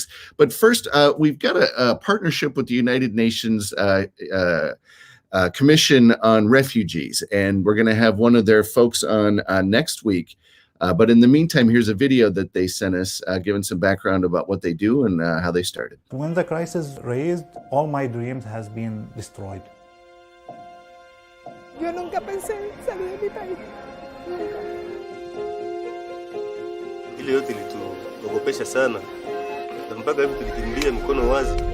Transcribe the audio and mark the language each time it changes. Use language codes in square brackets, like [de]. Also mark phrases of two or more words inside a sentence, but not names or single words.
[en] But first, we've got a partnership with the United Nations Commission on Refugees, and we're going to have one of their folks on next week. But in the meantime, here's a video that they sent us, giving some background about what they do and how they started. When the crisis raised, all my dreams has been destroyed. [es] Yo nunca pensé salir de mi país. [sw] Ile yote ilituogopesha sana na mpaka hivi tulikimbia mikono wazi.